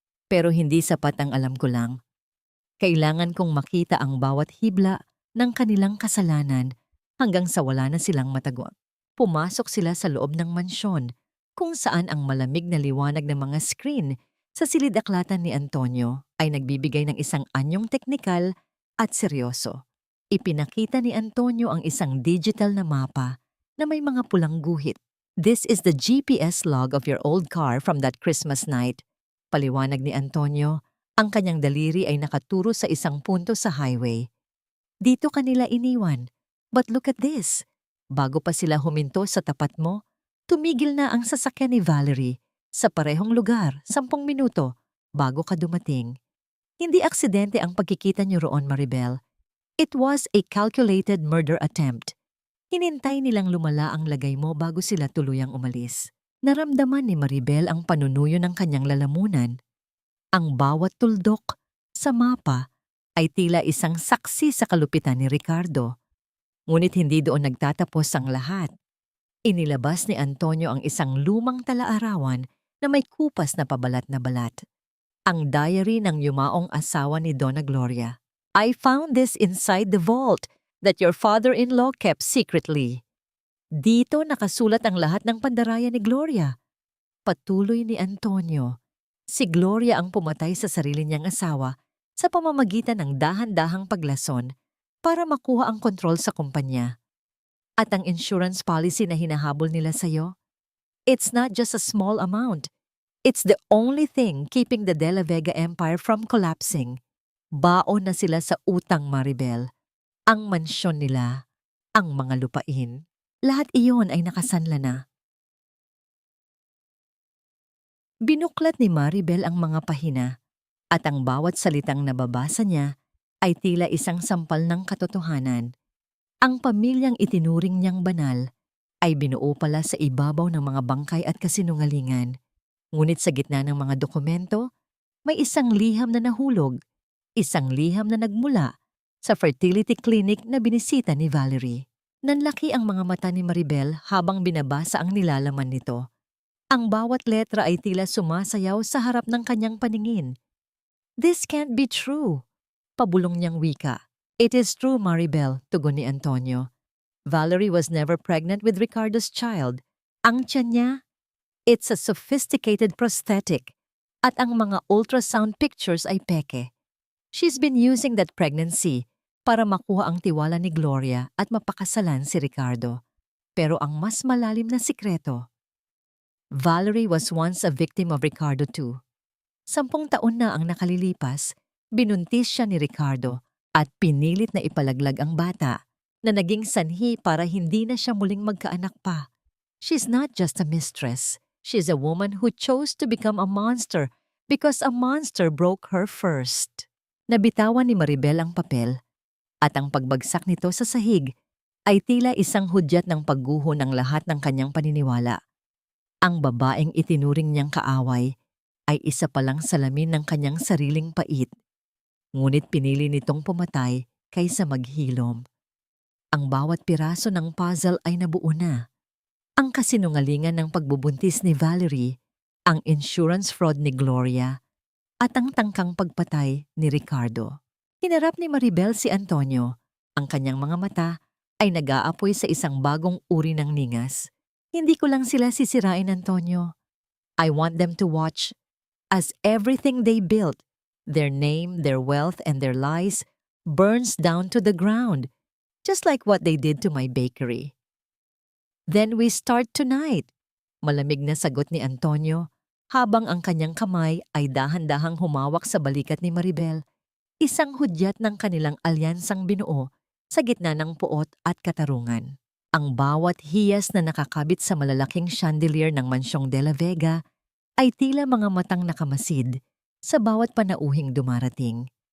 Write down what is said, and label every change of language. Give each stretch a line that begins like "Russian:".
Filipino: Pero hindi sapat ang alam ko lang. Kailangan kong makita ang bawat hibla ng kanilang kasalanan hanggang sa wala na silang matagwang. Pumasok sila sa loob ng mansyon kung saan ang malamig na liwanag ng mga screen sa silid-aklatan ni Antonio ay nagbibigay ng isang anyong teknikal at seryoso. Ipinakita ni Antonio ang isang digital na mapa na may mga pulang guhit.
English: "This is the GPS log of your old car from that Christmas night."
Filipino: Paliwanag ni Antonio, ang kanyang daliri ay nakaturo sa isang punto sa highway. "Dito kanila iniwan.
English: But look at this.
Filipino: Bago pa sila huminto sa tapat mo, tumigil na ang sasakyan ni Valerie sa parehong lugar, 10 minuto, bago ka dumating. Hindi aksidente ang pagkikita niyo roon, Maribel.
English: It was a calculated murder attempt.
Filipino: Hinintay nilang lumala ang lagay mo bago sila tuluyang umalis." Naramdaman ni Maribel ang panunuyo ng kanyang lalamunan. Ang bawat tuldok sa mapa ay tila isang saksi sa kalupitan ni Ricardo. Ngunit hindi doon nagtatapos ang lahat. Inilabas ni Antonio ang isang lumang talaarawan na may kupas na pabalat na balat. Ang diary ng yumaong asawa ni Donna Gloria.
English: "I found this inside the vault that your father-in-law kept secretly."
Filipino: Dito nakasulat ang lahat ng pandaraya ni Gloria. Patuloy ni Antonio, si Gloria ang pumatay sa sarili niyang asawa sa pamamagitan ng dahan-dahang paglason para makuha ang kontrol sa kumpanya. At ang insurance policy na hinahabol nila sa'yo?
English: It's not just a small amount. It's the only thing keeping the De La Vega Empire from collapsing.
Filipino: Baon na sila sa utang, Maribel. Ang mansyon nila, ang mga lupain, lahat iyon ay nakasanla na. Binuklat ni Maribel ang mga pahina at ang bawat salitang nababasa niya ay tila isang sampal ng katotohanan. Ang pamilyang itinuring niyang banal ay binuo pala sa ibabaw ng mga bangkay at kasinungalingan. Ngunit sa gitna ng mga dokumento, may isang liham na nahulog, isang liham na nagmula sa fertility clinic na binisita ni Valerie. Nanlaki ang mga mata ni Maribel habang binabasa ang nilalaman nito. Ang bawat letra ay tila sumasayaw sa harap ng kanyang paningin.
English: "This can't be true,"
Filipino: pabulong niyang wika.
English: "It is true, Maribel,"
Filipino: tugon ni Antonio.
English: "Valerie was never pregnant with Ricardo's child.
Filipino: Ang tiyan niya,
English: it's a sophisticated prosthetic.
Filipino: At ang mga ultrasound pictures ay peke.
English: She's been using that pregnancy
Filipino: para makuha ang tiwala ni Gloria at mapakasalan si Ricardo. Pero ang mas malalim na sikreto,
English: Valerie was once a victim of Ricardo too.
Filipino: 10 taon na ang nakalilipas, binuntis siya ni Ricardo at pinilit na ipalaglag ang bata na naging sanhi para hindi na siya muling magkaanak pa.
English: She's not just a mistress. She's a woman who chose to become a monster because a monster broke her first.
Filipino: Nabitawan ni Maribel ang papel at ang pagbagsak nito sa sahig ay tila isang hudyat ng pagguho ng lahat ng kanyang paniniwala. Ang babaeng itinuring niyang kaaway ay isa palang salamin ng kanyang sariling pait. Ngunit pinili nitong pumatay kaysa maghilom. Ang bawat piraso ng puzzle ay nabuo na. Ang kasinungalingan ng pagbubuntis ni Valerie, ang insurance fraud ni Gloria, at ang tangkang pagpatay ni Ricardo. Hinarap ni Maribel si Antonio. Ang kanyang mga mata ay nag-aapoy sa isang bagong uri ng ningas. "Hindi ko lang sila sisirain, Antonio.
English: I want them to watch as everything they built, their name, their wealth, and their lies, burns down to the ground, just like what they did to my bakery." "Then we start tonight,"
Filipino: malamig na sagot ni Antonio habang ang kanyang kamay ay dahan-dahang humawak sa balikat ni Maribel, isang hudyat ng kanilang alyansang binuo sa gitna ng puot at katarungan. Ang bawat hiyas na nakakabit sa malalaking chandelier ng mansyong De La Vega ay tila mga matang nakamasid sa bawat panauhing dumarating.